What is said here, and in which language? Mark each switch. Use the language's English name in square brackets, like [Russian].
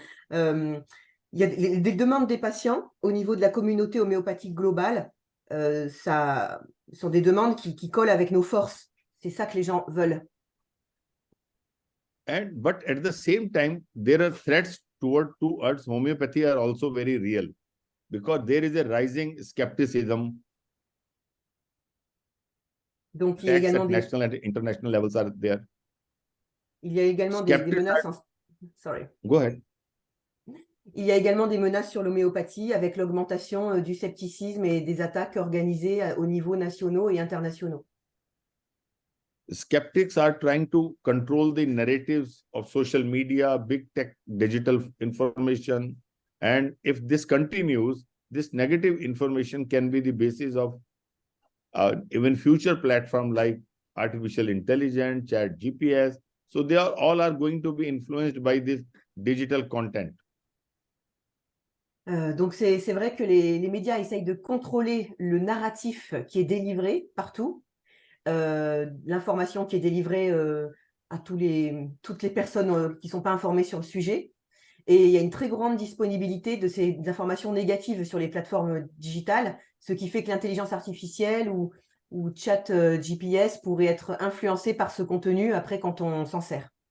[French] Il y a des demandes des patients au niveau de la communauté homéopathique globale. Ça sont des demandes qui collent avec nos forces. C'est ça que les gens veulent. [English] But at the same time, there are threats towards homeopathy are also very real because there is a rising skepticism. [French] Donc, il y a également des [English] national and international levels are there. [French] Il y a également des menaces. [English] Sorry. Go ahead. [French] Il y a également des menaces sur l'homéopathie avec l'augmentation du scepticisme et des attaques organisées au niveau nationaux et internationaux. [English] Skeptics are trying to control the narratives of social media, big tech, digital information. And if this continues, this negative information can be the basis of even future platforms like artificial intelligence, chat GPS. So they all are going to be influenced by this digital content. [French] Donc, c'est vrai que les médias essayent de contrôler le narratif qui est délivré partout, l'information qui est délivrée à toutes les personnes qui ne sont pas informées sur le sujet. Et il y a une très grande disponibilité de ces informations négatives sur les plateformes digitales, ce qui fait que l'intelligence artificielle ou chat GPS pourrait être influencé par ce contenu après quand on s'en sert.